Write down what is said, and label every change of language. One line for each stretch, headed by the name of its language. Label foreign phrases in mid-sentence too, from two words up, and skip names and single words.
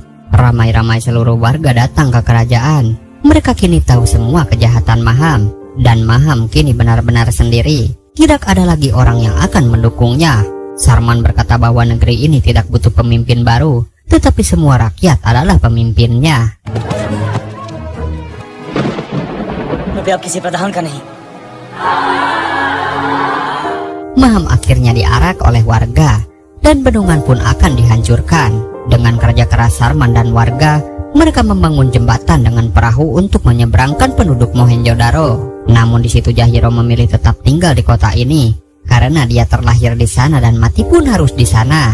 Indonesian: Ramai-ramai seluruh warga datang ke kerajaan. Mereka kini tahu semua kejahatan Maham. Dan Maham kini benar-benar sendiri. Tidak ada lagi orang yang akan mendukungnya. Sarman berkata bahwa negeri ini tidak butuh pemimpin baru, tetapi semua rakyat adalah pemimpinnya.
Hindi: मैं अब किसी प्रधान का नहीं।
Indonesian: Maham akhirnya diarak oleh warga dan bendungan pun akan dihancurkan. Dengan kerja keras Sarman dan warga, mereka membangun jembatan dengan perahu untuk menyeberangkan penduduk Mohenjo-daro. Namun di situ Jahiro memilih tetap tinggal di kota ini karena dia terlahir di sana dan mati pun harus di sana.